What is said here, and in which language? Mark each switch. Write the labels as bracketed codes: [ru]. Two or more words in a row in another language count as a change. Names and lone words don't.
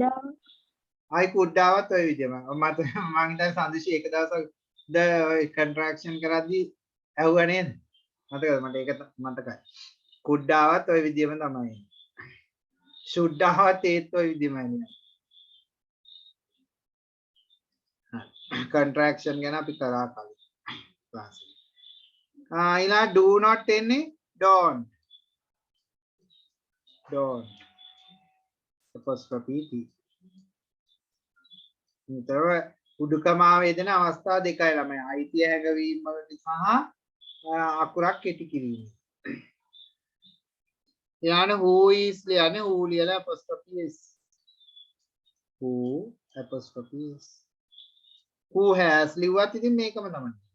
[si] ආවත් ඔය විදිහම. මට මම හිතන්නේ සඳිෂි එක දවසක් ද contraction කරද්දී ඇහුවා නේද? මතකද මට ඒක මතකයි. could ආවත් ඔය විදිහම තමයි. should ආවත් ඒත් ඔය විදිහමයි නේද? contraction ගැන අපි කරා කලින්. ila [en] do not [si] එන්නේ [en] don't apostrophe t [si] නිතර උඩුකමාව යෙදෙන අවස්ථා දෙකයි ළමයි අයිතිය හැඟවීම සහ අකුරක් කෙටි කිරීම ඊළඟ [en] who is [si] ලියන්නේ who ලියලා apostrophe s [en] who apostrophe s who has [si] ලිව්වත් ඉතින් මේකම තමයි